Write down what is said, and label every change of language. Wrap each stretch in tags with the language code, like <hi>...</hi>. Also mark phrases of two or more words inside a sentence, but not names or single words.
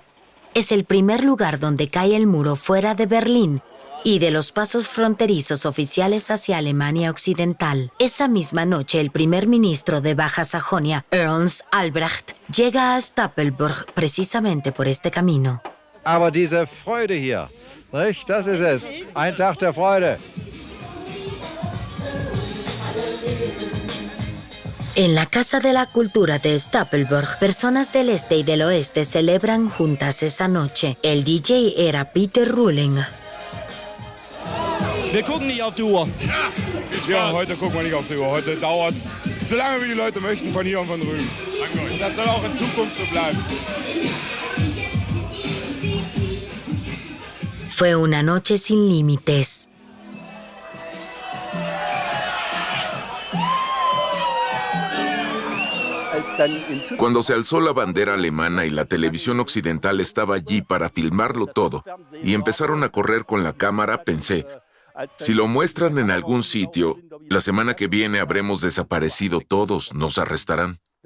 <es>Es el primer lugar donde cae el muro fuera de Berlín y de los pasos fronterizos oficiales hacia Alemania Occidental. Esa misma noche, el primer ministro de Baja Sajonia, Ernst Albrecht, llega a Stapelburg precisamente por este camino.</es> <de>Aber diese Freude hier, nicht? Das ist es. Ein Tag der Freude.</de> <es>En la Casa de la Cultura de Stapelburg, personas del este y del oeste celebran juntas esa noche. El DJ era Peter Rowling.</es> <de>Wir gucken nicht auf die Uhr. Ja, heute gucken wir nicht auf die Uhr. Heute dauert's, solange wie die Leute möchten, von hier und von drüben. Und das soll auch in Zukunft so bleiben.</de> <es>Fue una noche sin límites. Cuando se alzó la bandera alemana y la televisión occidental estaba allí para filmarlo todo, y empezaron a correr con la cámara, pensé, si lo muestran en algún sitio, la semana que viene habremos desaparecido todos, nos arrestarán.</es>